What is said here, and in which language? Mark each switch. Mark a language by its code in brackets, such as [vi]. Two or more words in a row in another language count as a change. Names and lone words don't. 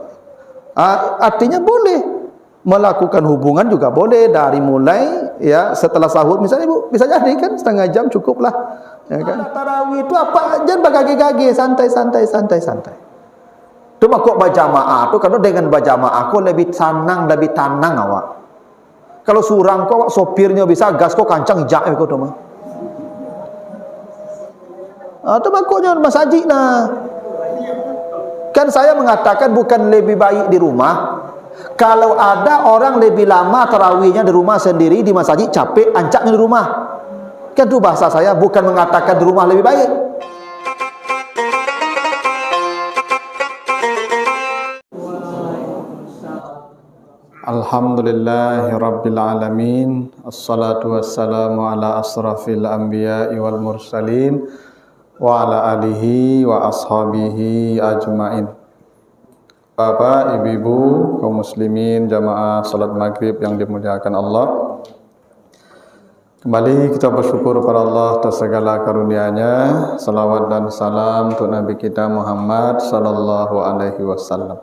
[id] Artinya boleh melakukan hubungan juga boleh dari mulai ya setelah sahur misalnya Bu, bisa jadi kan setengah jam cukup lah, ya kan. Tarawih itu apa, jangan bagage-gage, santai. [min] Cuma kok berjamaah tuh, kalau dengan berjamaah kok lebih tenang awak. Kalau surang kok awak sopirnya bisa gas kok kancang jak kok tuh mah. [id] Atau makanya masjid nah. Kan saya mengatakan bukan lebih baik di rumah. Kalau ada orang lebih lama tarawihnya di rumah sendiri, di masjid capek, ancaknya di rumah. Kan itu bahasa saya, bukan mengatakan di rumah lebih baik. [ar] الحمد لله رب العالمين. الصلاة والسلام على أشرف الأنبياء والمرسلين وعلى آله وأصحابه أجمعين. [id] Bapak, ibu-ibu, kaum muslimin, jamaah salat maghrib yang dimuliakan Allah. Kembali kita bersyukur kepada Allah atas segala karunia-Nya. Salawat dan salam untuk Nabi kita Muhammad [ar] صلى الله عليه وسلم.